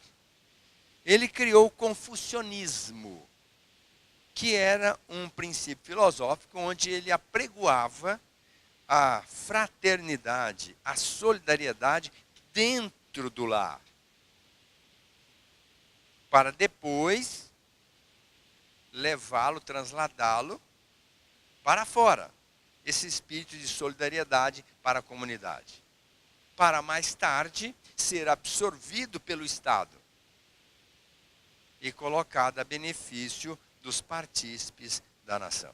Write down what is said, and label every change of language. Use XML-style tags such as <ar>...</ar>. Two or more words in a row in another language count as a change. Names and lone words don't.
<pt>Ele criou o confucionismo, que era um princípio filosófico onde ele apregoava a fraternidade, a solidariedade dentro do lar, para depois levá-lo, transladá-lo para fora. Esse espírito de solidariedade para a comunidade, para mais tarde ser absorvido pelo Estado e colocado a benefício dos partícipes da nação.</pt>